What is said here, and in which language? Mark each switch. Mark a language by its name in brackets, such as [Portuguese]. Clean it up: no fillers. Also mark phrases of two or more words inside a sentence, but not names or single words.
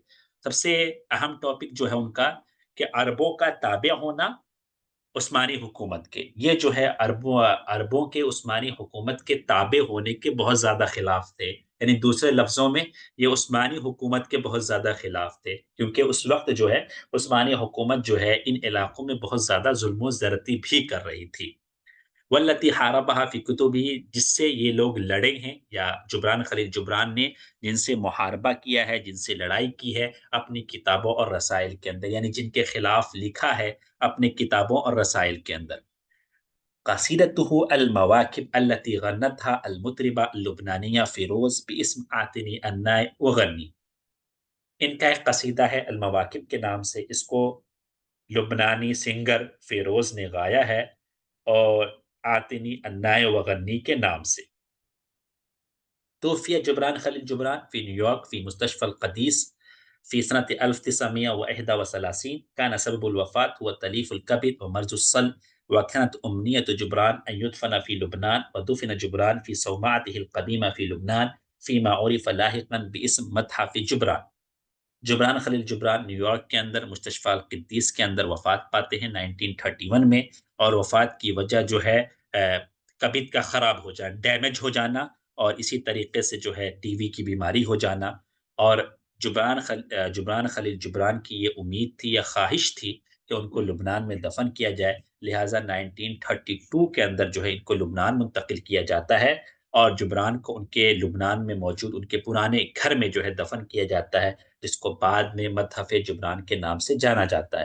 [Urdu] سب سے اہم ٹاپک جو ہے ان کا کہ عربوں کا تابع ہونا عثمانی حکومت کے، یہ جو ہے عربوں کے عثمانی حکومت کے تابع ہونے کے بہت زیادہ خلاف تھے، یعنی دوسرے لفظوں میں یہ عثمانی حکومت کے بہت زیادہ خلاف تھے، کیونکہ اس وقت جو ہے عثمانی حکومت جو ہے ان علاقوں میں بہت زیادہ ظلم و زیادتی بھی کر رہی تھی۔ [Arabic] والتی حاربہا فی کتبہ، [Urdu] جس سے یہ لوگ لڑے ہیں، یا جبران خلیل جبران نے جن سے محاربہ کیا ہے، جن سے لڑائی کی ہے اپنی کتابوں اور رسائل کے اندر، یعنی جن کے خلاف لکھا ہے اپنے کتابوں اور رسائل کے اندر۔ [Arabic] قصیدتہ المواکب التي غنتها المطربہ اللبنانیہ فیروز باسم آتنی النائے وغنی، [Urdu] ان کا ایک قصیدہ ہے المواکب کے نام سے، اس کو لبنانی سنگر فیروز نے گایا ہے، اور آتنی النائے وغنی کے نام سے۔ [Arabic] توفی جبران خلیل جبران فی نیو یارک فی مستشفى القدیس فی سنة 1931، كان سبب الوفاة هو تليف الكبد ومرض الصلب، وكانت أمنية جبران أن يدفن في لبنان، ودفن جبران في صومعته القديمة في لبنان فيما عرف لاحقا باسم متحف جبران۔ [Urdu] جبران خلیل جبران نیو یارک کے اندر مستشفى القدیس کے اندر وفات پاتے ہیں 1931 میں، اور وفات کی وجہ جو ہے کبد کا خراب ہو جانا، ڈیمیج ہو جانا، اور اسی طریقے سے جو ہے ٹی وی کی بیماری ہو جانا۔ اور جبران خلیل جبران کی یہ امید تھی یا خواہش تھی کہ ان کو لبنان میں دفن کیا جائے، لہٰذا 1932 کے اندر جو ہے ان کو لبنان منتقل کیا جاتا ہے، اور جبران کو ان کے لبنان میں موجود ان کے پرانے گھر میں جو ہے دفن کیا جاتا ہے، جس کو بعد میں متحف جبران کے نام سے جانا جاتا ہے۔